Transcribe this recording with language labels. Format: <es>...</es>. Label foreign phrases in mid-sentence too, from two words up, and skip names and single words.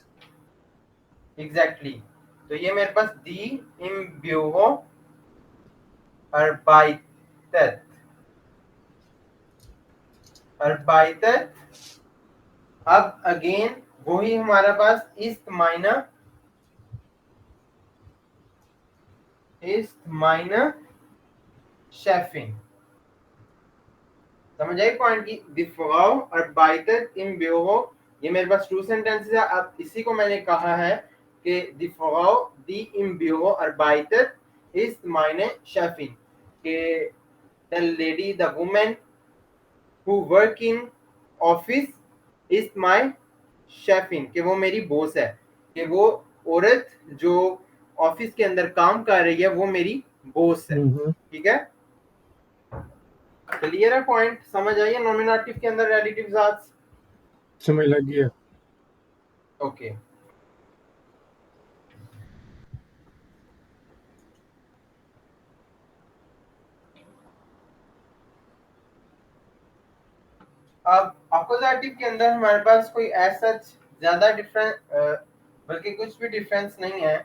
<hi>एग्जैक्टली। तो ये मेरे पास</hi> <de>die im Büro arbeitet, arbeitet.</de> <hi>अब अगेन वही हमारे पास</hi> <de>ist meine Chefin।</de> <hi>समझ आई पॉइंट की।</hi> <de>die Frau arbeitet im Büro,</de> <hi>ये मेरे पास</hi> <en>two sentences</en> <hi>है। अब इसी को मैंने कहा है कि</hi> <de>die Frau die im Büro arbeitet ist meine Chefin,</de> <en>कि the lady, the woman who work in office is my chefin,</en> <hi>कि वो मेरी बॉस है, कि वो औरत जो ऑफिस के अंदर काम कर रही है वो मेरी बॉस है, ठीक है। क्लियर है पॉइंट, समझ आइए नॉमिनेटिव के अंदर</hi> <en>relative arts.</en> <hi>समझ लग गया। ओके, अब अपोजिटिव के अंदर हमारे पास कोई ऐसा ज्यादा डिफरेंस, बल्कि कुछ भी डिफरेंस नहीं है।</hi>